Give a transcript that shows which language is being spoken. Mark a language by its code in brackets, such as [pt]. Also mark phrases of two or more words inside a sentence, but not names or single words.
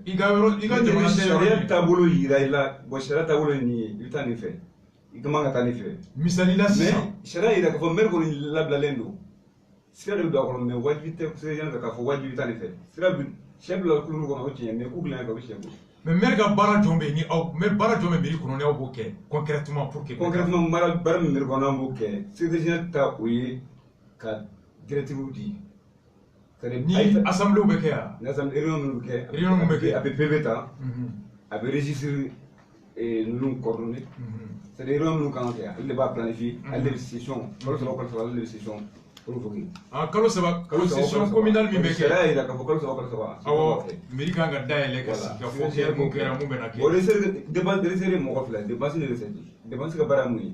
[bm] i ka jamana tɛ sariya taabolo yira i la bon sariya taabolo ye nin ye i bɛ taa nin fɛ i ka man ka taa nin fɛ. misali la sisan mais sariya yira k'a fɔ maire kɔni labilalen don sira de bɛ don a kɔnɔ mais wajibi tɛ [fr] secrétaire général [bm] k'a fɔ wajibi taa nin fɛ sira bɛ sɛ bila kululu kɔnɔ o tiɲɛ mais k'u dilan ka o sɛ bolo. mais maire ka baara jɔn bɛ yen ni aw maire baara jɔn bɛ mairie kɔnɔ ni aw b'o kɛ [fr] concrètement pour que. [bm] concrètement baara min mairie kɔnɔ an b'o kɛ [fr] secrétaire général [bm] ta o ye ka directive di. ni assemblée bɛ kɛ yan. ni [fr] assemblée réunion [bm] minnu bɛ kɛ. réunion minnu bɛ kɛ a bɛ PV ta. a bɛ registre ninnu coordonné. [fr] c'est des réunions [bm] minnu kan ka kɛ ale de b'a planifier ale de bɛ session kalo saba ale de bɛ session. kalo saba [fr] session communale [bm] min bɛ kɛ. sariya yira k'a fɔ kalo saba. awɔ mairie kan ka dayɛlɛ ka sigi ka fɔ kɛ mun kɛra mun bɛ na kɛ. o dépense ye mɔgɔ fila dépense ni recette dépense ka baara ye mun ye.